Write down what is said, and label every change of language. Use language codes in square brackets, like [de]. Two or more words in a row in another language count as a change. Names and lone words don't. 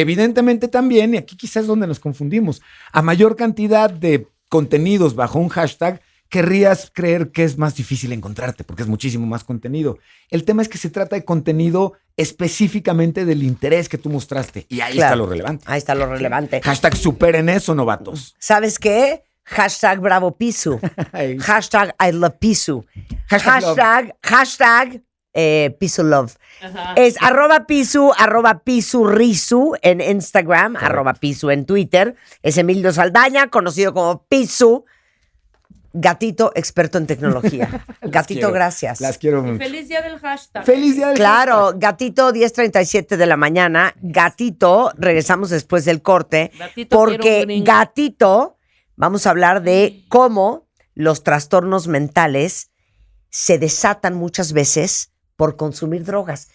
[es] Evidentemente también, y aquí quizás es donde nos confundimos, a mayor cantidad de contenidos bajo un hashtag, querrías creer que es más difícil encontrarte, porque es muchísimo más contenido. El tema es que se trata de contenido específicamente del interés que tú mostraste, y ahí está lo relevante. Ahí está lo relevante. Hashtag superen eso, novatos. ¿Sabes qué? Hashtag Bravo Pisu. Hashtag [en] I love [es] Pisu. Hashtag Pisu Love. Es @Pisu, @Pisu en Instagram, @Pisu en Twitter. Es Emilio Saldaña, conocido como Pisu. Gatito experto en tecnología. Gatito, gracias. Las quiero mucho. Feliz día del hashtag. Feliz día del hashtag. Gatito, 10:37 de la mañana. Gatito, regresamos después del corte. Porque Gatito, vamos a hablar de cómo los trastornos mentales se desatan muchas veces por consumir drogas.